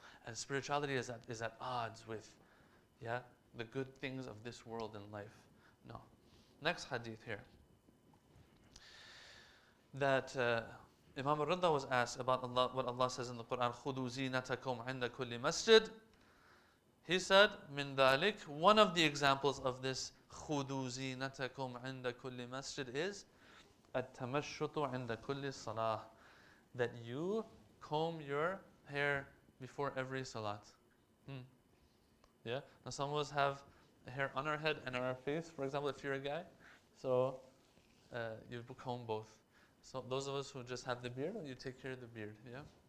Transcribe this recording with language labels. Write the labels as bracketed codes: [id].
[en] And spirituality is at odds with the good things of this world and life. No. Next hadith here. That Imam al-Ridha was asked about Allah, what Allah says in the Quran, [ar] خُذُوا زِينَتَكُمْ عِنْدَ كُلِّ مَسْجِدٍ. [en] He said, [ar] مِنْ ذَلِكَ, [en] one of the examples of this [ar] خُذُوا زِينَتَكُمْ عِنْدَ كُلِّ مَسْجِدٍ [en] is [ar] التَّمَشُّطُ عِنْدَ كُلِّ الصَّلَاةِ. [en] That you comb your hair before every salat. Yeah? Now some of us have hair on our head and on our face, for example, if you're a guy. So you comb both. So those of us who just have the beard, you take care of the beard, yeah?